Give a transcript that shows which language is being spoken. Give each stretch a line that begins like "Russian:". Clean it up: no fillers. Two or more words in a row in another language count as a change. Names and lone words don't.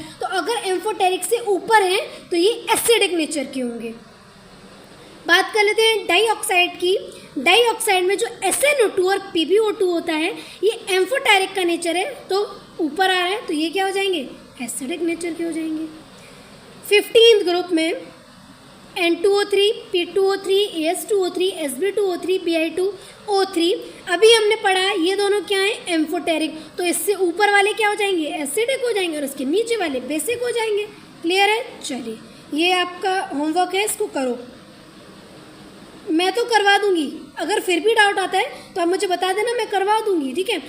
Hindi: तो अगर एम्फोटेरिक से ऊपर है तो ये
English: acidic nature
Hindi: के होंगे। बात कर लेते हैं
English: dioxide
Hindi: की।
English: dioxide
Hindi: में जो SnO2 और PbO2 होता है ये एम्फोटेरिक का नेचर है, तो ऊपर आ रहा है तो ये क्या हो जाएंगे?
English: acidic nature
Hindi: के हो जाएंगे। 15th ग्रुप में N2O3, P2O3, As2O3, Sb2O3, Bi2O3। अभी हमने पढ़ा ये दोनों क्या है? एम्फोटेरिक। तो इससे ऊपर वाले क्या हो जाएंगे? एसिडिक हो जाएंगे और इसके नीचे वाले बेसिक हो जाएंगे। क्लियर है? चलिए ये आपका होमवर्क है, इसको करो। मैं तो करवा दूंगी, अगर फिर भी डाउट आता है तो आप मुझे बता देना, मैं करवा दूंगी, ठीक है?